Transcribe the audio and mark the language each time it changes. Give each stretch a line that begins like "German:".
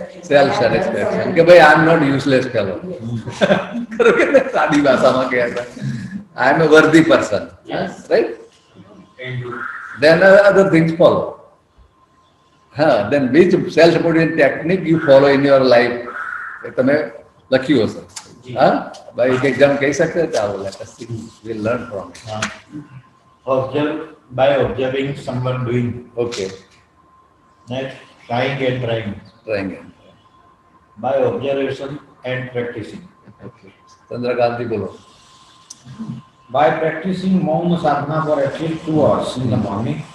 English: Self satisfaction કે ભાઈ I am not useless fellow.
Gujarati: ખરો કે સાદી ભાષામાં કહે છે
English: I am a worthy person. Yes. Right? Then other things follow. Then which self-motivating technique you follow in your life?
Gujarati: તમે લખ્યું હશે. ભાઈ એક એક્ઝામ કહી શકશે ચાલો
English: let us see. We'll learn from it. Observe by observing someone doing. Okay. Next, trying and trying. Trying and by observation and practicing.
Gujarati: Okay. ચંદ્રકાંતિ બોલો.
English: By practicing Mauna Sadhana for at least 2 hours in the morning.